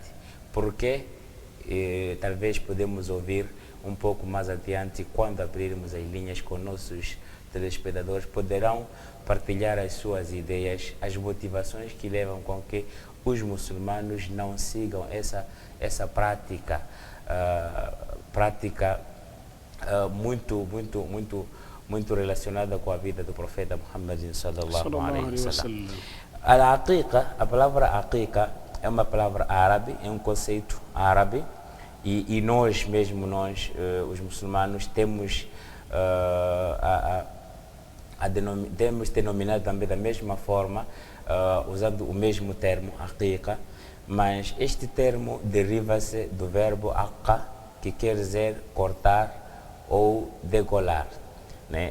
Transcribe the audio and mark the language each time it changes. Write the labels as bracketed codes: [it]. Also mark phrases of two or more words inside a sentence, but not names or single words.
[pt] Porque talvez podemos ouvir um pouco mais adiante, quando abrirmos as linhas com nossos telespectadores, poderão partilhar as suas ideias, as motivações que levam com que os muçulmanos não sigam essa prática, muito relacionada com a vida do profeta Muhammad [ar] صلى الله عليه وسلم. [pt] A palavra aqiqa é uma palavra árabe, é um conceito árabe, e nós mesmo, os muçulmanos, temos denominado também da mesma forma, usando o mesmo termo, aqiqa, mas este termo deriva-se do verbo aqqa, que quer dizer cortar ou degolar, né?